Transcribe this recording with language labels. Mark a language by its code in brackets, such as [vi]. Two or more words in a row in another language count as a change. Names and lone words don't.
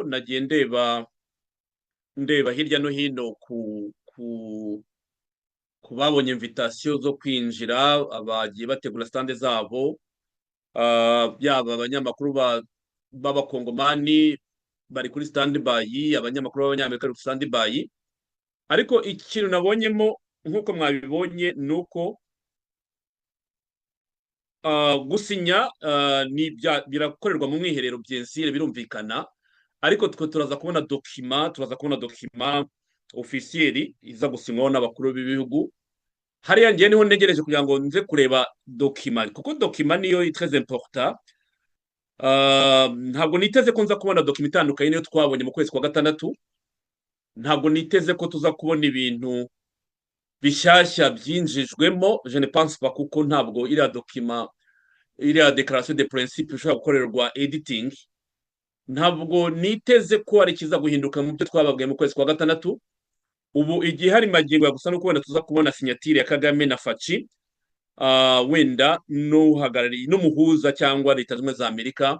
[rw] Nagiye ndeba hirya no hino ku babonye invitation zo kwinjira, abagiye bategura stand zabo. Yaba abanyamakuru b'abakongomani bari kuri [en] stand by, [rw] abanyamakuru b'abanyamerika bari kuri [en] stand by. [rw] Ariko ikintu nabonyemo nk'uko mwabibonye nuko gusinya birakorerwa mu mwiherero byensire, birumvikana. Ariko twe turaza kubona [fr] dokima officiel [rw] iza gusinywaho n'abakuru b'ibihugu. Hariya ngiye niho ntegereje kugira ngo nze kureba dokima, kuko dokima niyo [fr] très important. [rw] Ntabwo niteze ko nza kubona dokima itandukanye niyo twabonye mu kwezi kwa gatandatu. Ntabwo niteze ko tuza kubona ibintu bishyashya byinjijwemo, [fr] je ne pense pas, [rw] kuko ntabwo iriya dokima, iriya [fr] declaration de principe [rw] ishobora gukorerwa editing. Ntabwo niteze ko ari kiza guhinduka mu byo twababwiye mu kwezi kwa gatandatu. Ubu igihe hari magingo ya gusa no kubona tuza kubona signature ya Kagame na Fatshi, wenda n'uhagarariye n'umuhuza cyangwa Leta Zunze za Amerika.